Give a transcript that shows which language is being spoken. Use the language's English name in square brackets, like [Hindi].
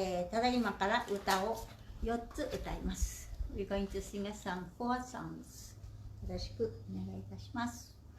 [Japanese] ただいまから歌を4つ歌います。 [English] We're going to sing a song, 4 songs。 [Japanese] よろしくお願いいたします。